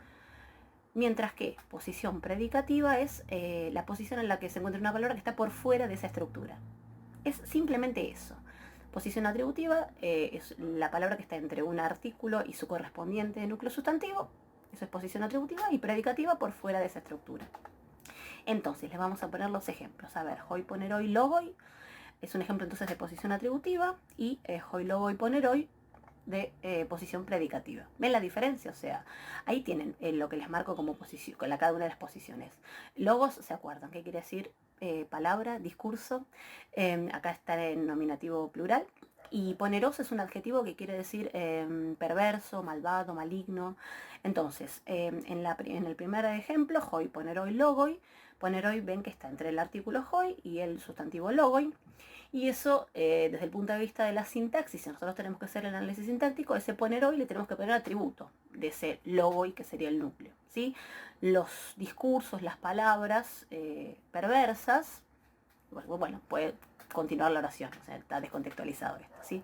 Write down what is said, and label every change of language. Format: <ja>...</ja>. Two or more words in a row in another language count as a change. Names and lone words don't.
<es>Mientras que posición predicativa es la posición en la que se encuentra una palabra que está por fuera de esa estructura. Es simplemente eso. Posición atributiva es la palabra que está entre un artículo y su correspondiente núcleo sustantivo. Eso es posición atributiva, y predicativa por fuera de esa estructura. Entonces, les vamos a poner los ejemplos. A ver,</es> <el>οἱ πονηροὶ λόγοι</el> <es>es un ejemplo entonces de posición atributiva, y</es> <el>οἱ λόγοι πονηροί</el> <es>de posición predicativa. ¿Ven la diferencia? O sea, ahí tienen lo que les marco como posición, con cada una de las posiciones. Logos, ¿se acuerdan? ¿Qué quiere decir? Palabra, discurso. Acá está en nominativo plural. Y poneroso es un adjetivo que quiere decir perverso, malvado, maligno. Entonces, en el primer ejemplo,</es> <el>οἱ πονηροὶ λόγοι.</el> <es>Poneroi, ven que está entre el artículo hoi y el sustantivo logoi. Y eso, desde el punto de vista de la sintaxis, si nosotros tenemos que hacer el análisis sintáctico, ese poneroi le tenemos que poner atributo de ese logoi, que sería el núcleo, ¿sí? Los discursos, las palabras perversas, bueno, puede continuar la oración, o sea, está descontextualizado esto, ¿sí?</es>